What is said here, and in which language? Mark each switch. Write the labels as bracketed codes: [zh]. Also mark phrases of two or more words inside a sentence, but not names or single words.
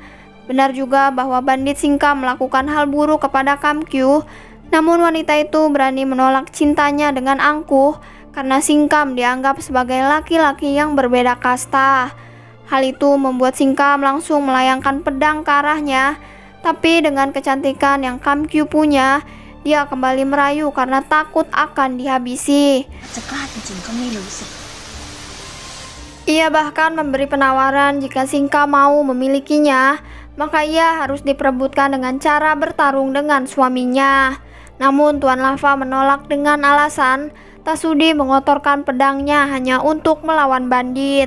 [id] Benar juga bahwa bandit Singkam melakukan hal buruk kepada Kamkyu, namun wanita itu berani menolak cintanya dengan angkuh karena Singkam dianggap sebagai laki-laki yang berbeda kasta. Hal itu membuat Singkam langsung melayangkan pedang ke arahnya, tapi dengan kecantikan yang Kam Kyu punya, dia kembali merayu karena takut akan dihabisi. [th] จะกล้าจริงๆก็ไม่รู้สิ [id] Ia bahkan memberi penawaran jika Singkam mau memilikinya, maka ia harus diperebutkan dengan cara bertarung dengan suaminya. Namun Tuan Lava menolak dengan alasan tak sudi mengotorkan pedangnya hanya untuk melawan bandit.